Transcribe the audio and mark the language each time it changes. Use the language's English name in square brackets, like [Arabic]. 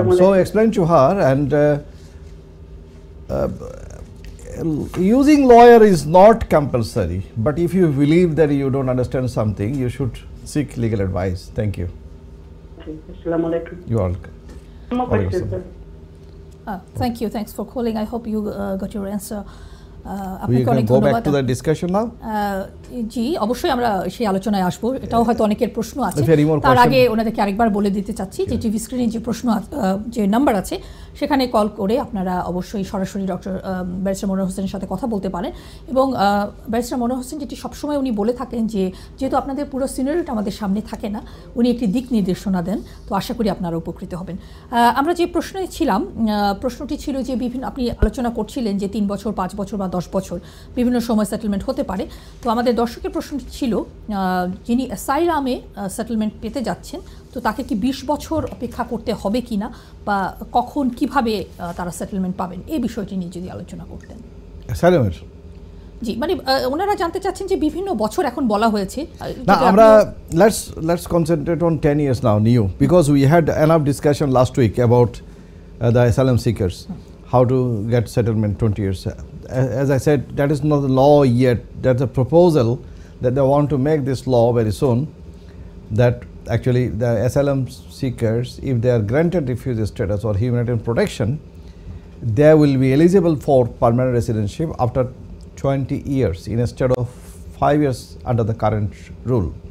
[English] So explain to her, and using lawyer is not compulsory, but if you believe that you don't understand something, you should seek legal advice. Thank you. Okay. Assalamu alaikum. You are welcome. No more questions, sir. Thank you. Thanks for calling. I hope you got your answer. We can go back to the discussion now. [Bangla] জি, অবশ্যই আমরা সেই আলোচনায় আসবো। এটাও হয়তো অনেকের প্রশ্ন আছে। তার তার আগে ওনাদেরকে আরেকবার বলে দিতে চাচ্ছি যে টিভি স্ক্রিনে যে প্রশ্ন যে নাম্বার আছে সেখানে কল করে আপনারা অবশ্যই সরাসরি ডক্টর ব্যারিস্টার মনোয়ার হোসেনের সাথে কথা বলতে পারেন। এবং ব্যারিস্টার মনোয়ার হোসেন যেটি সবসময় উনি বলে থাকেন যে যেহেতু আপনাদের পুরো সিনারিওটা আমাদের সামনে থাকে না, উনি একটি দিক নির্দেশনা দেন, তো আশা করি আপনারা উপকৃত হবেন। আমরা যে প্রশ্নে ছিলাম, প্রশ্নটি ছিল যে বিভিন্ন, আপনি আলোচনা করছিলেন যে 3 বছর, 5 বছর বা 10 বছর বিভিন্ন সময় সেটেলমেন্ট হতে পারে। তো আমাদের দর্শকের প্রশ্নটি ছিল, যিনি অ্যাসাইলামে সেটেলমেন্ট পেতে যাচ্ছেন, তো তাকে কি 20 বছর অপেক্ষা করতে হবে কিনা, বা কখন কিভাবে তারা সেটেলমেন্ট পাবেন, এই বিষয়টি নিয়ে যদি আলোচনা করতেন। অ্যাসাইলামের জি, মানে ওনারা জানতে চাচ্ছেন যে বিভিন্ন বছর এখন বলা হয়েছে না, আমরা [English] let's concentrate on 10 years now new, because we had enough discussion last week about the asylum seekers, how to get settlement 20 years. As I said, that is not the law yet. That's a proposal that they want to make this law very soon, that actually the asylum seekers, if they are granted refugee status or humanitarian protection, they will be eligible for permanent residency after 20 years instead of 5 years under the current rule.